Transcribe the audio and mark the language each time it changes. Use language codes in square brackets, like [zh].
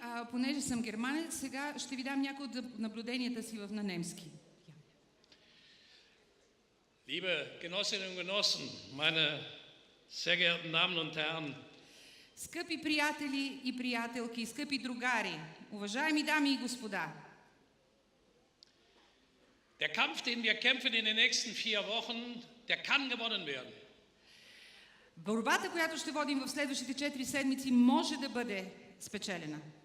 [bg] Понеже съм германец, сега ще ви дам някои от наблюденията си на немски. [de] Liebe Genossinnen und Genossen, meine sehr geehrten Damen und Herren, [bg] скъпи приятели и приятелки, скъпи другари, уважаеми дами и господа, [de] der Kampf, den wir kämpfen in den nächsten 4 Wochen, der kann gewonnen werden. [bg] Борбата, която ще водим в следващите 4 седмици, може да бъде спечелена.